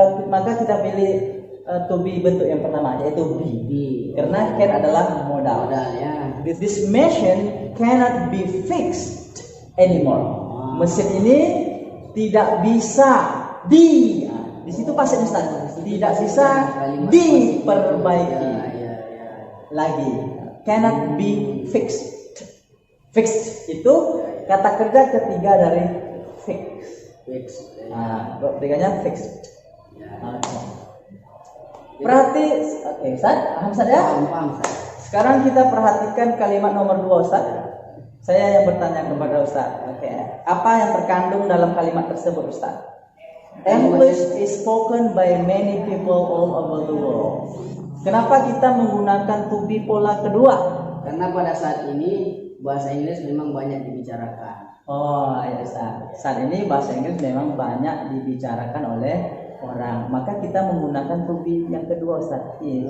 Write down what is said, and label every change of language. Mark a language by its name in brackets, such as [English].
[Indonesian] Maka kita pilih to be bentuk yang pertama, yaitu be. Karena can adalah modal. [English] This machine cannot be fixed anymore. [Indonesian] Mesin ini tidak bisa di situ pasifnya Ustaz. Tidak bisa diperbaiki lagi. [English] Cannot be fixed. [Indonesian] Fixed itu kata kerja ketiga dari fix. Ketiganya fixed. Berarti, Ustaz, paham Ustaz ya? Paham. Sekarang kita perhatikan kalimat nomor 2 Ustaz. Saya yang bertanya kepada Ustaz. Apa yang terkandung dalam kalimat tersebut Ustaz? [English] English is spoken by many people all over the world. [Indonesian] Kenapa kita menggunakan to be pola kedua? Karena pada saat ini bahasa Inggris memang banyak dibicarakan. Oh ya Ustaz. Saat ini bahasa Inggris memang banyak dibicarakan oleh orang, maka kita menggunakan to be yang kedua Ustaz.